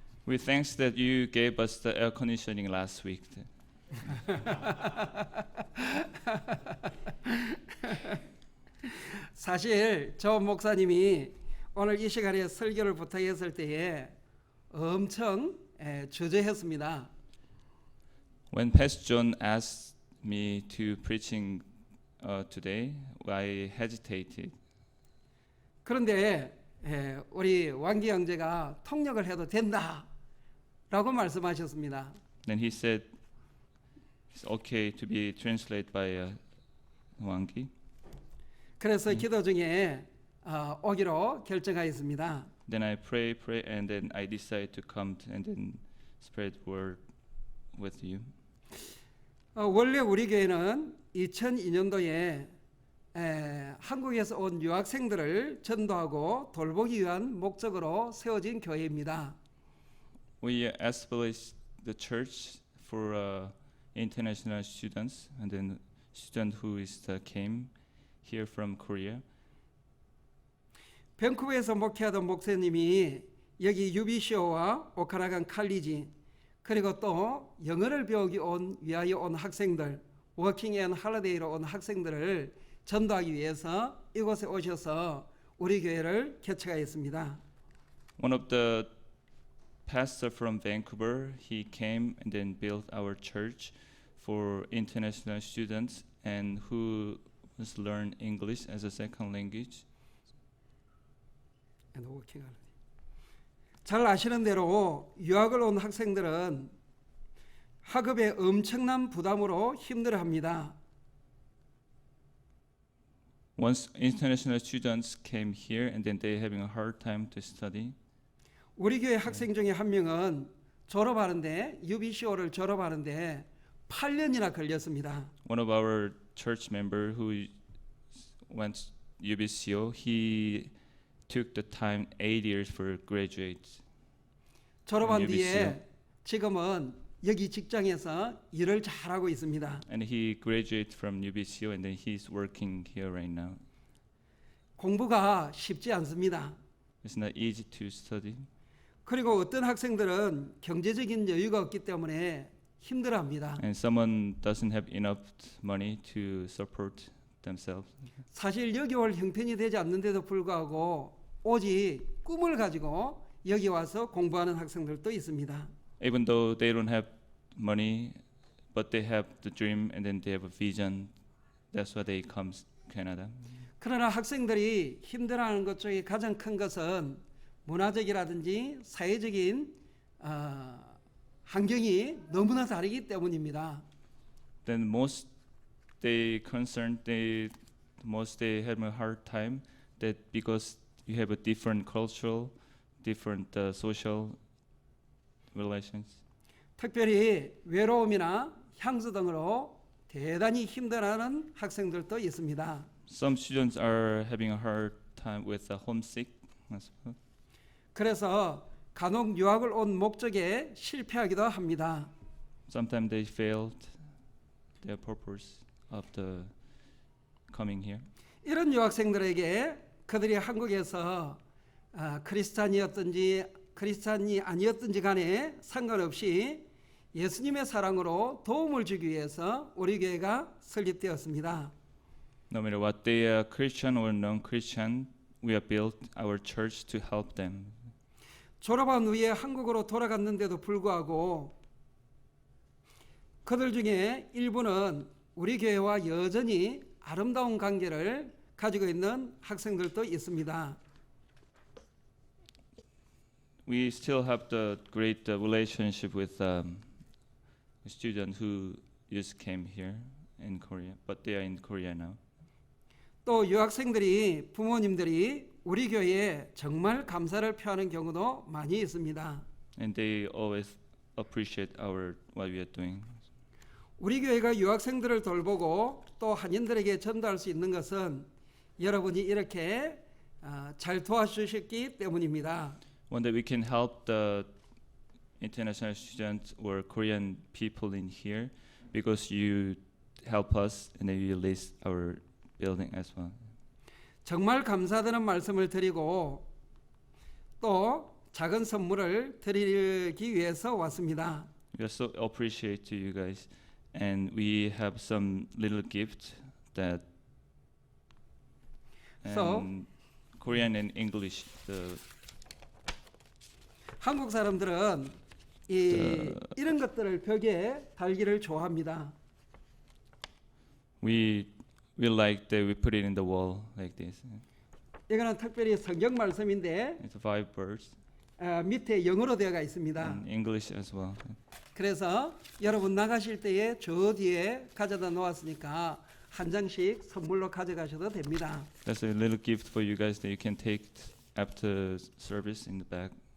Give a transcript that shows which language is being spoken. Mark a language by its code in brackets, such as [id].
[en] We thanks that you gave us the air conditioning last week. [ko] 사실 저 목사님이 오늘 이 시간에 설교를 부탁했을 때에 엄청 주저했습니다. [en] When Pastor John asked me to preaching today, I hesitated. [ko] 그런데 우리 왕기 형제가 통역을 해도 된다라고 말씀하셨습니다. [en] Then he said it's okay to be translated by Wangi. [ko] 그래서 기도 중에 오기로 결정하였습니다. [en] Then I pray, and then I decide to come and then spread word with you. [ko] 원래 우리 교회는 2002년도에 한국에서 온 유학생들을 전도하고 돌보기 위한 목적으로 세워진 교회입니다. [en] We established the church for international students, and then student who came here from Korea. [ko] 밴쿠버에서 목회하던 목사님이 여기 UBCO와 오카라간 칼리지 그리고 또 영어를 배우기 위하여 온 학생들, 워킹 앤 할리데이로 온 학생들을 전도하기 위해서 이곳에 오셔서 우리 교회를 개척하였습니다. [en] One of the pastor from Vancouver, he came and then built our church for international students and who must learn English as a second language. [ko] 잘 아시는 대로 유학을 온 학생들은 학업에 엄청난 부담으로 힘들어합니다. [en] Once international students came here and then they having a hard time to study. [ko] 우리 교회 학생 중에 한 명은 졸업하는데 UBCO를 졸업하는데 8년이나 걸렸습니다. [en] One of our church member who went UBCO, he took the time 8 years for graduate. [ko] 졸업한 뒤에 지금은 여기 직장에서 일을 잘하고 있습니다. [en] And he graduated from UBCO and then he's working here right now. [ko] 공부가 쉽지 않습니다. [en] It's not easy to study. [ko] 그리고 어떤 학생들은 경제적인 여유가 없기 때문에 힘들어합니다. [en] And someone doesn't have enough money to support themselves. [ko] 사실 여기 올 형편이 되지 않는데도 불구하고 오직 꿈을 가지고 여기 와서 공부하는 학생들도 있습니다. [en] Even though they don't have money but they have the dream and then they have a vision. That's why they come Canada. [ko] 그러나 학생들이 힘들어하는 것 중에 가장 큰 것은 문화적이라든지 사회적인 환경이 너무나 다르기 때문입니다. [en] Then they have a hard time that because you have a different cultural, different social relations. [ko] 특별히 외로움이나 향수 등으로 대단히 힘들어하는 학생들도 있습니다. [en] Some students are having a hard time with homesick as well. [ko] 그래서 간혹 유학을 온 목적에 실패하기도 합니다. [en] Sometimes they failed their purpose of the coming here. [ko] 이런 유학생들에게 그들이 한국에서 크리스찬이었든지 크리스찬이 아니었든지 간에 상관없이 예수님의 사랑으로 도움을 주기 위해서 우리 교회가 설립되었습니다. [en] No matter what they are Christian or non-Christian, we have built our church to help them. [ko] 졸업한 후에 한국으로 돌아갔는데도 불구하고 그들 중에 일부는 우리 교회와 여전히 아름다운 관계를 가지고 있는 학생들도 있습니다. [en] We still have the great relationship with students who just came here in Korea, but they are in Korea now. [ko] 또 유학생들이 부모님들이 우리 교회에 정말 감사를 표하는 경우도 많이 있습니다. [en] And they always appreciate what we are doing. [ko] 우리 교회가 유학생들을 돌보고 또 한인들에게 전도할 수 있는 것은 여러분이 이렇게 잘 도와주셨기 때문입니다. [en] One that we can help the international students or Korean people in here because you help us and then you lease our building as well. [ko] 정말 감사드리는 말씀을 드리고 또 작은 선물을 드리기 위해서 왔습니다. [en] We are so appreciate to you guys, and we have some little gift that So, Korean and English. [ko] 한국 사람들은 이런 것들을 벽에 달기를 좋아합니다. [en] We like that we put it in the wall like this. [ko] 이거는 특별히 성경 말씀인데 [en] It's 5 birds [ko] 밑에 영어로 되어가 있습니다. [en] in English as well. [ko] 그래서 여러분 나가실 때에 저 뒤에 가져다 놓았으니까 한 장씩 선물로 가져가셔도 됩니다. [en] That's a little gift for you guys that you can take after service in the back.